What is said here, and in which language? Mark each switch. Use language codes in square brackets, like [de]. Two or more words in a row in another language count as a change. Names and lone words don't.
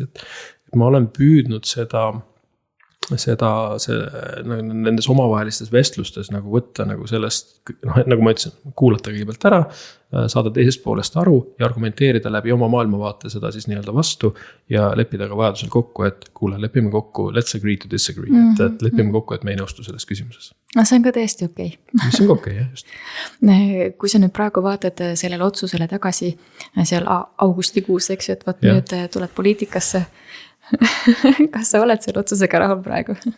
[et] Et ma olen püüdnud nendes omavahelistes vestlustes nagu võtta nagu sellest, nagu ma ütlesin, kuulata kõigepealt ära, saada teisest poolest aru ja argumenteerida läbi oma maailmavaate seda siis nii-öelda vastu ja leppida ka vajadusel kokku, et kuule, lepime kokku, [en] let's agree to disagree, [et] et lepime kokku, et me ei nõustu selles küsimuses. See on ka täiesti okei. Mis on okei, jah, just. Kui sa nüüd praegu vaatad sellele otsusele tagasi seal augustikuus, eks ju, et võt nüüd tuled poliitikasse, kas sa oled selle otsusega rahul praegu?